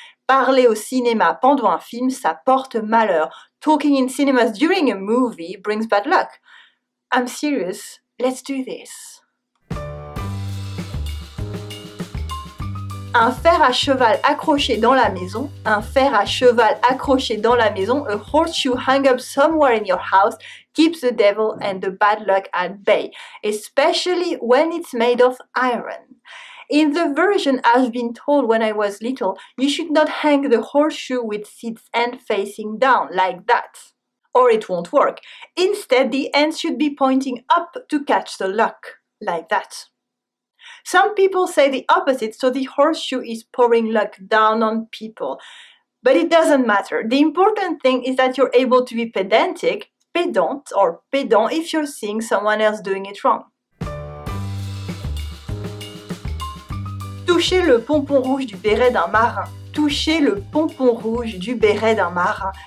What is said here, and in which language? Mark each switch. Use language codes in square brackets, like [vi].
[fr] Parler au cinéma pendant un film, ça porte malheur. [en] Talking in cinemas during a movie brings bad luck. I'm serious, let's do this. [fr] Un fer à cheval accroché dans la maison. Un fer à cheval accroché dans la maison. [en] A horseshoe hung up somewhere in your house keeps the devil and the bad luck at bay, especially when it's made of iron. In the version I've been told when I was little, you should not hang the horseshoe with its end facing down like that, or it won't work. Instead, the end should be pointing up to catch the luck, like that. Some people say the opposite, so the horseshoe is pouring luck down on people. But it doesn't matter. The important thing is that you're able to be pedantic, pédant if you're seeing someone else doing it wrong. [fr] Toucher le pompon rouge du béret d'un marin. Toucher le pompon rouge du béret d'un marin.